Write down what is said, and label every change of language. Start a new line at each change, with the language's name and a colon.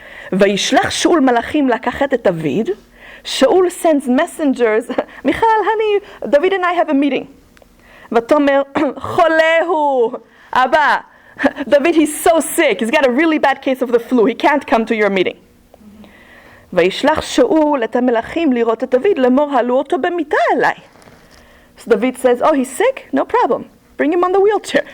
Hebrew: Vayishlach Shaul malachim lakachet et David.
English: Shaul sends messengers. Michal, honey, David and I have a meeting.
Hebrew: Vatomer cholehu.
English: Abba, David, he's so sick. He's got a really bad case of the flu. He can't come to your meeting.
Hebrew: וישלח שאול את המלאכים לראות את דוד לאמור העלו אותו במיטה אליי.
English: So David says, oh, he's sick? No problem. Bring him on the wheelchair.